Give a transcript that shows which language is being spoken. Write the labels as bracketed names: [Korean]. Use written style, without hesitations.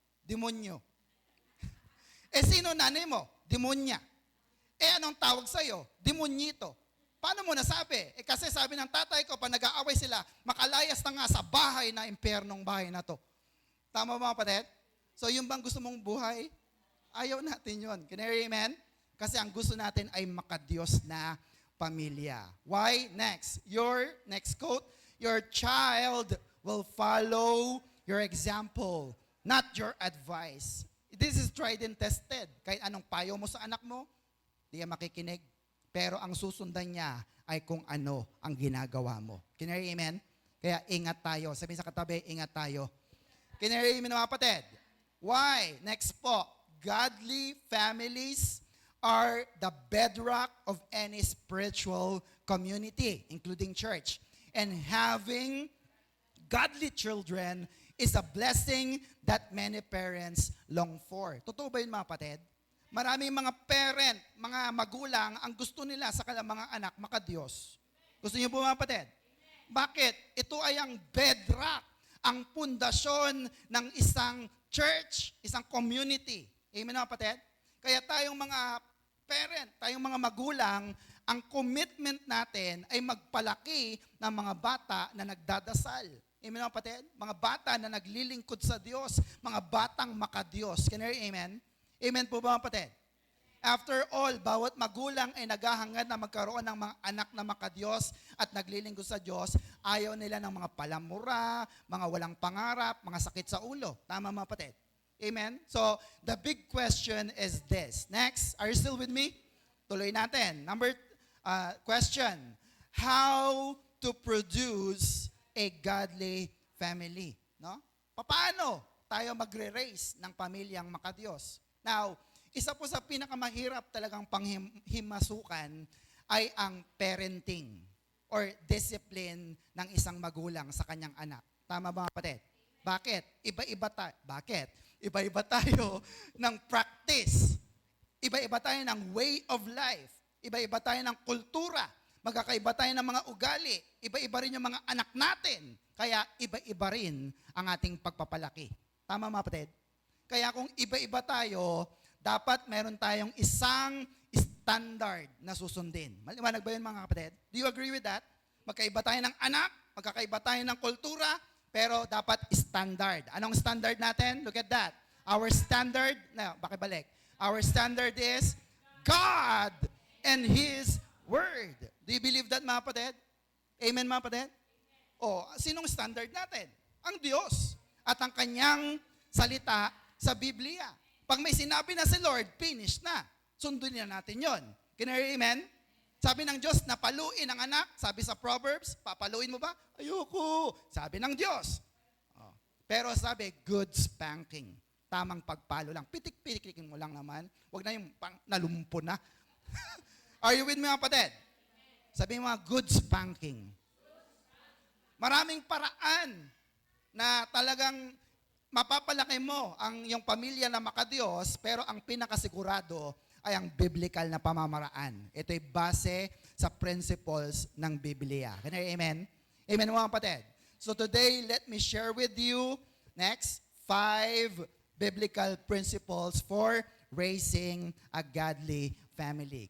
[Filipino] Demonyo. Sino nanay mo? Demonya. Anong tawag sa'yo? Demonyito. Paano mo nasabi? Kasi sabi ng tatay ko, pag nag-aaway sila, makalayas na nga sa bahay na impyernong bahay na to. Tama ba mga kapatid? So yung bang gusto mong buhay? Ayaw natin yun. [English] Can you hear amen? [Filipino] Kasi ang gusto natin ay makadiyos na pamilya. [English] Why? Next. Your next quote, your child will follow your example, not your advice. This is tried and tested. [Filipino] Kahit anong payo mo sa anak mo, di yan makikinig. Pero ang susundan niya ay kung ano ang ginagawa mo. [English] Can you hear amen? [Filipino] Kaya ingat tayo. Sabihin sa katabi, ingat tayo. [English] Can you hear amen [Filipino] mga kapatid? [English] Why? Next [Filipino] po, [English] godly families are the bedrock of any spiritual community, including church. And having godly children is a blessing that many parents long for. [Filipino] Totoo ba yun mga kapatid? Maraming mga parent, mga magulang, ang gusto nila sa kanilang mga anak, makadiyos. Gusto niyo po mga kapatid? Bakit? Ito ay ang bedrock, ang pundasyon ng isang church, isang community. Amen mga kapatid? Kaya tayong mga parent, tayong mga magulang, ang commitment natin ay magpalaki ng mga bata na nagdadasal. Amen mga kapatid? Mga bata na naglilingkod sa Diyos, mga batang makadiyos. [English] Can you hear amen? [Filipino] Amen po ba mga kapatid? After all, bawat magulang ay naghahangad na magkaroon ng mga anak na makadiyos at naglilingkod sa Diyos. Ayaw nila ng mga palamura, mga walang pangarap, mga sakit sa ulo. Tama mga kapatid? Amen? [English] So, the big question is this. Next, are you still with me? [Filipino] Tuloy natin. [English] Number question. How to produce a godly family? [Filipino] No? Paano tayo magre-raise ng pamilyang makadiyos? Now, isa po sa pinakamahirap talagang panghimasukan ay ang parenting or discipline ng isang magulang sa kanyang anak. Tama ba mga kapatid? Bakit? Bakit? Iba-iba tayo ng practice. Iba-iba tayo ng way of life. Iba-iba tayo ng kultura. Magkakaiba tayo ng mga ugali. Iba-iba rin yung mga anak natin. Kaya iba-iba rin ang ating pagpapalaki. Tama mga kapatid? Kaya kung iba-iba tayo, dapat meron tayong isang standard na susundin. Maliwanag ba yun mga kapatid? [English] Do you agree with that? [Filipino] Magkaiba tayo ng anak, magkakaiba tayo ng kultura, pero dapat standard. Anong standard natin? [English] Look at that. Our standard, bakibalik. Our standard is God and His Word. Do you believe that [Filipino] mga kapatid? Amen mga kapatid? O, sinong standard natin? Ang Diyos at ang Kanyang salita sa Biblia. Pag may sinabi na si Lord, finish na. Sundin na natin yon. [English] Can you hear amen? [Filipino] Sabi ng Diyos, napaluin ang anak. Sabi sa Proverbs, papaluin mo ba? Ayoko. Sabi ng Diyos. Oh. Pero sabi, good spanking. Tamang pagpalo lang. Pitik-pitikin mo lang naman. Huwag na yung nalumpo na. [English] Are you with me [Filipino] mga kapatid? Sabi mo, good spanking. Maraming paraan na talagang mapapalaki mo ang iyong pamilya na makadiyos, pero ang pinakasigurado ay ang biblical na pamamaraan. Ito ay base sa principles ng Biblia. [English] Can you hear amen? Amen [Filipino] mga kapatid. [English] So today, let me share with you, next, 5 biblical principles for raising a godly family.